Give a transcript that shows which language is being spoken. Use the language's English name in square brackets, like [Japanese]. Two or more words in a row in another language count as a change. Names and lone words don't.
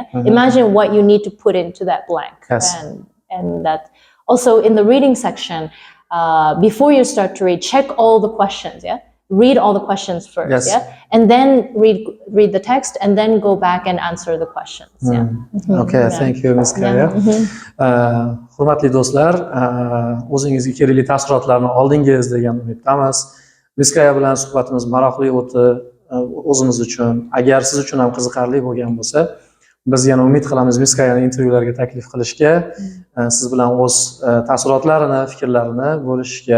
[English] Imagine what you need to put into that blank. Yes. And that also in the reading section, before you start to read, check all the questions, yeah? Read all the questions first, yeah? And then read the text, and then go back and answer the questions. Yeah. Okay, thank you, Ms. Kaya. [Uzbek] Hurmatli do'stlar, o'zingizga kerakli taassurotlarni oldingiz degan umiddamiz. Ms. Kaya bilan suhbatimiz maroqli o'tdi o'zimiz uchun. Agar siz uchun ham qiziqarli bo'lgan bo'lsa, biz yana umid qilamiz Ms. Kayani intervyularga taklif qilishga, siz bilan o'z taassurotlarini, fikrlarini bo'lishga.